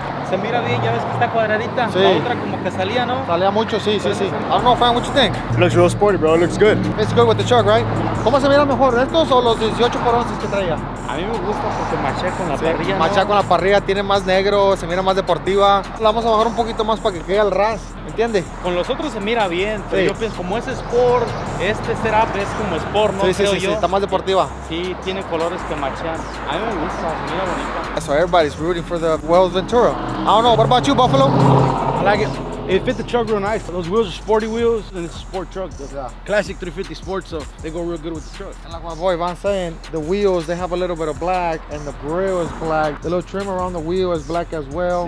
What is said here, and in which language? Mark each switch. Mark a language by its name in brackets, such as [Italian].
[Spanish] Se mira bien, ya ves que está cuadradita. Sí. La otra como que salía, ¿no? Salía mucho, sí, sí, sí. [English] I don't know, Fran, what you think? It looks real sporty, bro. It looks good. It's good with the truck, right? [Spanish] ¿Cómo se mira mejor, estos o los 18x11 que traía? A mí me gusta porque machea con la parrilla, ¿no? Machea con la parrilla, tiene más negro, se mira más deportiva. La vamos a bajar un poquito más para que quede al ras, ¿entiendes? Con los otros se mira bien, pero Sí. yo pienso, como es Sport, este setup es como Sport, ¿no? Sí, sí, Creo sí, yo. sí, está más deportiva. Sí, tiene colores que machean. A mí me gusta, se mira bonita. [English] So everybody's rooting for the Weld Ventura. I don't know, what about you, Buffalo? I like it. It fit the truck real nice. Those wheels are sporty wheels, and it's a sport truck. The Yeah. classic 350 Sport, so they go real good with the truck. And like my boy Von saying, the wheels, they have a little bit of black and the grill is black. The little trim around the wheel is black as well.